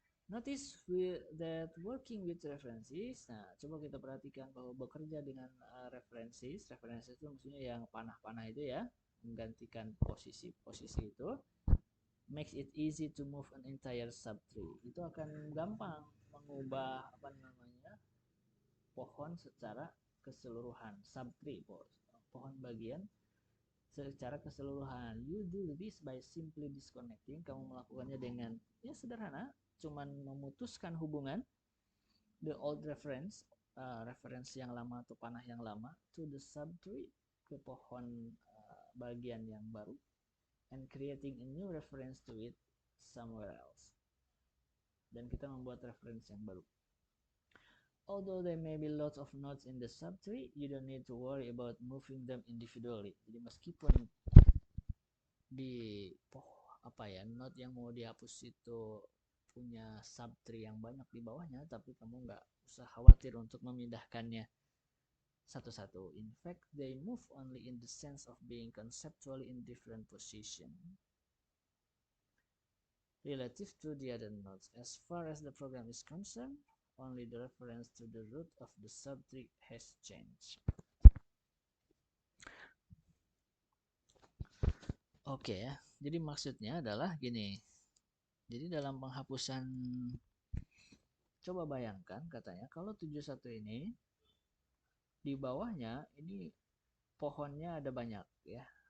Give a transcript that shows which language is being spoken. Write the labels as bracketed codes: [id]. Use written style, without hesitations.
[en] Notice that working with references. [id] Nah, coba kita perhatikan bahwa bekerja dengan references. References itu maksudnya yang panah-panah itu ya, menggantikan posisi-posisi itu. [en] Makes it easy to move an entire subtree. [id] Itu akan gampang mengubah pohon secara keseluruhan. Subtree, pohon bagian secara keseluruhan. [en] You do this by simply disconnecting. [id] Kamu melakukannya dengan ya sederhana, cuman memutuskan hubungan [en] the old reference, [id] referensi yang lama atau panah yang lama, [en] to the subtree, [id] ke pohon bagian yang baru, [en] and creating a new reference to it somewhere else. [id] Dan kita membuat referensi yang baru. [en] Although there may be lots of nodes in the subtree, you don't need to worry about moving them individually. [id] Jadi meskipun di node yang mau dihapus itu punya subtree yang banyak di bawahnya, tapi kamu nggak usah khawatir untuk memindahkannya satu-satu. [en] In fact, they move only in the sense of being conceptually in different position relative to the other nodes. As far as the program is concerned, only the reference to the root of the subtree has changed. [id] Oke ya, jadi maksudnya adalah gini. Jadi dalam penghapusan, coba bayangkan katanya kalau 71 ini di bawahnya ini pohonnya ada banyak ya.